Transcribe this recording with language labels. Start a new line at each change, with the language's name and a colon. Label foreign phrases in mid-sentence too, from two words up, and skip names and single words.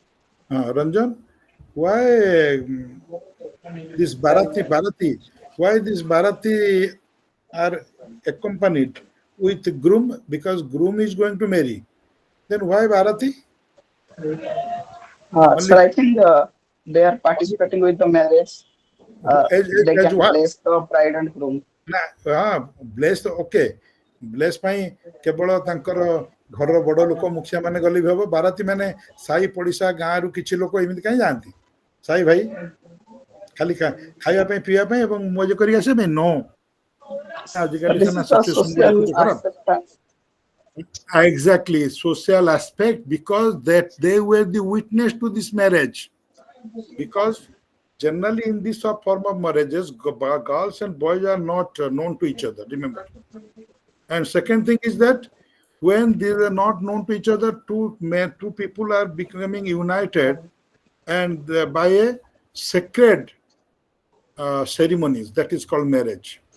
English: Ranjan, why this Bharati, why this Bharati are accompanied with groom? Because groom is going to marry. Then why Bharati? Sir, I think they are participating with the marriage. They as can what? bless the bride and groom. Bless, okay.
Odia: Bless ପାଇଁ କେବଳ ତାଙ୍କର ଘରର ବଡ ଲୋକ ମୁଖିଆ ମାନେ ଗଲେ ବି ହବ, ବାରାତି ମାନେ ସାହି ପଡିଶା ଗାଁରୁ କିଛି ଲୋକ ଏମିତି କାହିଁ ଯାଆନ୍ତି? ସାହି ଭାଇ ଖାଲି ଖାଇବା ପାଇଁ ପିଇବା ପାଇଁ ଏବଂ ମଜ କରି ଆସିବା ପାଇଁ? नो, ଆଜିକାଲି
English: This
Odia: ସିନା
English: is a
Odia: ସିଚୁଏସନ ଗୁଡା
English: social
Odia: ଏତେ ଖରାପ.
English: acceptance. Exactly, social aspect, because that they were the witness to this marriage. Because generally in this form of marriages, girls and boys are not known to each other, remember. And second thing is that when they are not known to each other, two people are becoming united and by a sacred ceremonies, that is called marriage.